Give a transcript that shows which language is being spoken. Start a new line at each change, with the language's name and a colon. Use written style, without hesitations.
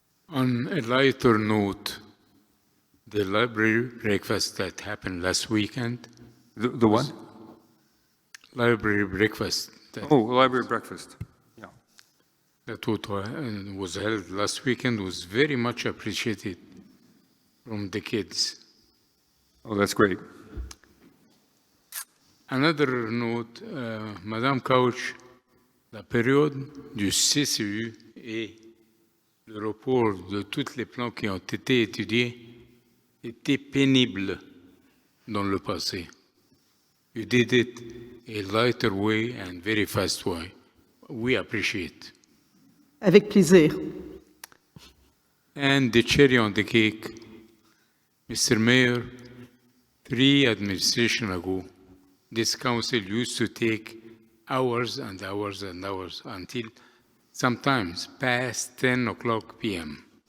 English: On a lighter note, the library breakfast that happened last weekend. The what? Library breakfast. Library breakfast. Yeah. That was held last weekend was very much appreciated from the kids. Oh, that's great. Another note,
French: Madame Couch, la période du CCU et le report de tous les plans qui ont été étudiés était pénible dans le passé.
English: You did it a lighter way and very fast way. We appreciate.
French: Avec plaisir.
English: And the cherry on the cake, Mr. Mayor, 3 administrations ago, this council used to take hours and hours and hours until sometimes past 10 o'clock p.m.